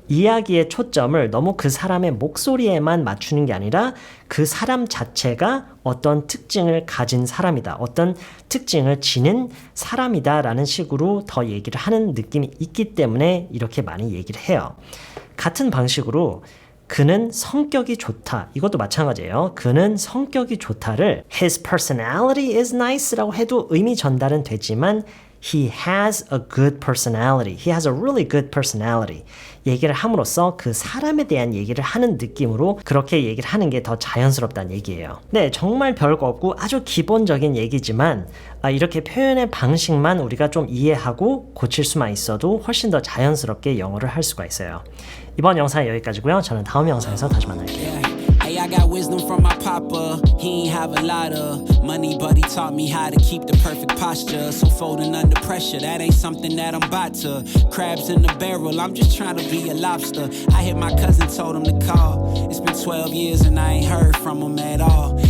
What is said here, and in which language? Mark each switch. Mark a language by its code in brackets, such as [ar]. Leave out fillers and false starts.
[ko] 이야기의 초점을 너무 그 사람의 목소리에만 맞추는 게 아니라 그 사람 자체가 어떤 특징을 가진 사람이다. 어떤 특징을 지닌 사람이다 라는 식으로 더 얘기를 하는 느낌이 있기 때문에 이렇게 많이 얘기를 해요. 같은 방식으로 그는 성격이 좋다. 이것도 마찬가지예요. 그는 성격이 좋다를 his personality is nice라고 해도 의미 전달은 되지만 [en] he has a good personality. He has a really good personality. [ko] 얘기를 함으로써 그 사람에 대한 얘기를 하는 느낌으로 그렇게 얘기를 하는 게 더 자연스럽다는 얘기예요. 네, 정말 별거 없고 아주 기본적인 얘기지만 이렇게 표현의 방식만 우리가 좀 이해하고 고칠 수만 있어도 훨씬 더 자연스럽게 영어를 할 수가 있어요. 이번 영상은 여기까지고요. 저는 다음 영상에서 다시 만날게요. [en] Hey, I got wisdom from my papa. He ain't have a lot of money, but he taught me how to keep the perfect posture. So folding under pressure, that ain't something that I'm about to. Crabs in the barrel, I'm just trying to be a lobster. I hit my cousin, told him to call. It's been 12 years and I ain't heard from him at all.